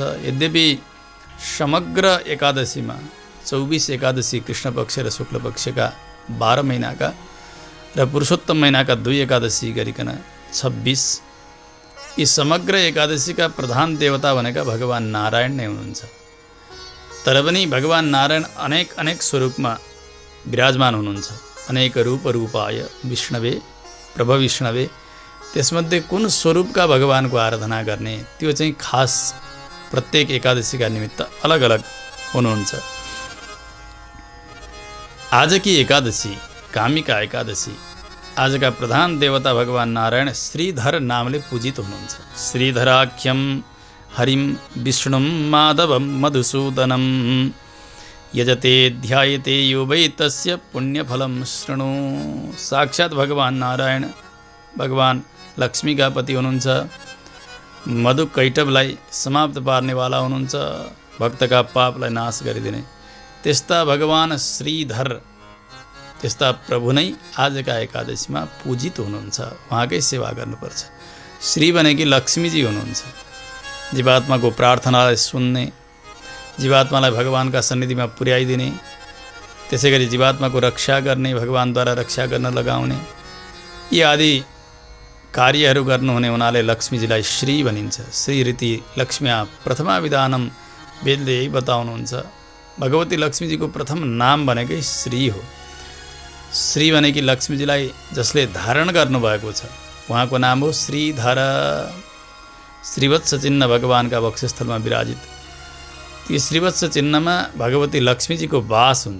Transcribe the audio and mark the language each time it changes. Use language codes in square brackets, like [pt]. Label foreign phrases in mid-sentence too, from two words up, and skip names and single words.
[ne] यद्यपि समग्र एकादशीमा 24 एकादशी कृष्ण पक्ष र शुक्ल पक्षका 12 महिनाका र पुरुषोत्तम महिनाका 2 एकादशी गरिकन 26, यी समग्र एकादशीका प्रधान देवता भनेका भगवान नारायण नै हुनुहुन्छ। तर पनि भगवान नारायण अनेक स्वरूपमा विराजमान हुनुहुन्छ। [sa] अनेक रूप रूपाय विष्णवे प्रभविष्णवे [ne] त्यसमध्ये कुन स्वरूपका भगवानको आराधना गर्ने त्यो चाहिँ खास प्रत्येक एकादशीका निमित्त अलग अलग हुनुहुन्छ। आज की एकादशी कामिका एकादशी, आजका प्रधान देवता भगवान नारायण श्रीधर नामले पूजित हुनुहुन्छ। [sa] श्रीधराख्यम हरिम विष्णुम माधवम मधुसूदनम यजते ध्यायते यो वै तस्य पुण्यफलम शृणु। [ne] साक्षात भगवान नारायण भगवान लक्ष्मीका पति हुनुहुन्छ। मधु कैटवलाई समाप्त पार्नेवाला हुनुहुन्छ, भक्तका पापलाई नाश गरिदिने त्यस्ता भगवान श्रीधर, त्यस्ता प्रभु नै आजका एकादशीमा पूजित हुनुहुन्छ। उहाँकै सेवा गर्नुपर्छ। श्री भनेकी लक्ष्मीजी हुनुहुन्छ। जीवात्माको प्रार्थनालाई सुन्ने, जीवात्मालाई भगवानका सन्निधिमा पुर्याइदिने, त्यसै गरी जीवात्माको रक्षा गर्ने, भगवानद्वारा रक्षा गर्न लगाउने, यी आदि कार्यहरू गर्नुहुने हुनाले लक्ष्मीजीलाई श्री भनिन्छ। [sa] श्री रीति लक्ष्म्या प्रथमा विधानम [ne] वेदले यही बताउनुहुन्छ। भगवती लक्ष्मीजीको प्रथम नाम भनेकै श्री हो। श्री भनेकी लक्ष्मीजीलाई जसले धारण गर्नुभएको छ उहाँको नाम हो श्रीधर। श्रीवत्स चिन्ह भगवानका वक्षस्थलमा विराजित, ती श्रीवत्स चिन्हमा भगवती लक्ष्मीजीको वास हुन्छ।